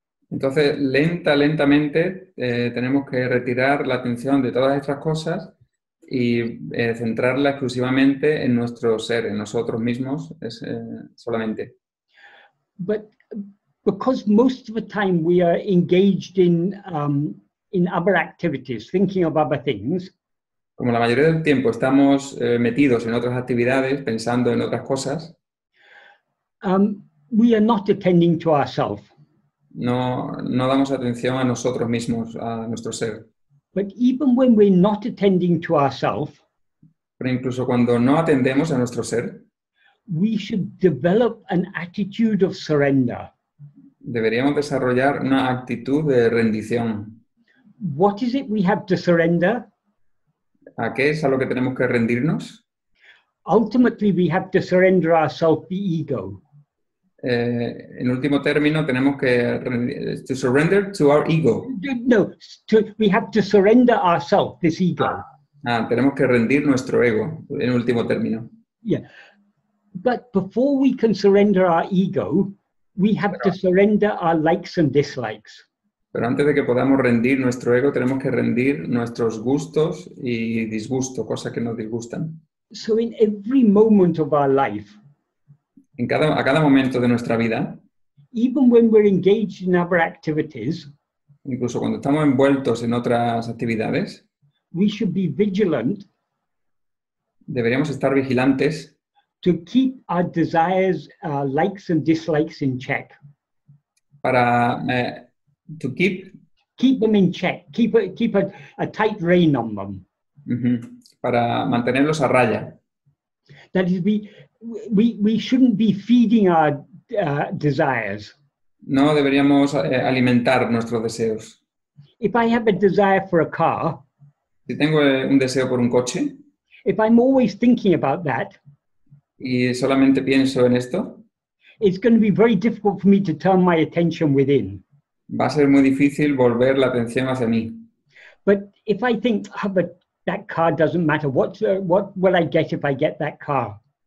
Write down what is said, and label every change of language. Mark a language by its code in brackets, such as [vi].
[es] Entonces, lentamente tenemos que retirar la atención de todas estas cosas y centrarla exclusivamente en nuestro ser, en nosotros mismos solamente. [en] But because most of the time we are engaged in other activities, thinking of other things, [es] Como la mayoría del tiempo estamos metidos en otras actividades, pensando en otras cosas, [en] we are not attending to ourselves. [es] no damos atención a nosotros mismos, a nuestro ser. [en] But even when we're not attending to ourselves, [es] Pero incluso cuando no atendemos a nuestro ser, [en] we should develop an attitude of surrender. [es] deberíamos desarrollar una actitud de rendición. [en] What is it we have to surrender? [es] ¿A qué es a lo que tenemos que rendirnos? [en] Ultimately, we have to surrender ourselves the ego. [es] En último término, tenemos que [en] to surrender to our ego. No, we have to surrender ourselves, this ego. [es] Tenemos que rendir nuestro ego, en último término. [en] Yeah. But before we can surrender our ego, we have to surrender our likes and dislikes. [es] Pero antes de que podamos rendir nuestro ego, tenemos que rendir nuestros gustos y disgustos, cosas que nos disgustan. [en] So in every moment of our life, [es] A cada momento de nuestra vida, [en] even when we're engaged in other activities, [es] incluso cuando estamos envueltos en otras actividades, [en] we should be vigilant [es] deberíamos estar vigilantes [en] to keep our desires, likes and dislikes in check. [es] para [en] to keep Keep them in check. Keep a tight rein on them. [es] para mantenerlos a raya. [en] That is, we shouldn't be feeding our desires. [es] No deberíamos alimentar nuestros deseos. [en] If I have a desire for a car, [es] Si tengo un deseo por un coche [en] if I'm always thinking about that, [es] y solamente pienso en esto, [en] it's going to be very difficult for me to turn my attention within. [es] va a ser muy difícil volver la atención hacia mí. [en] But if I think, but that car doesn't matter, what will I get if I get that car?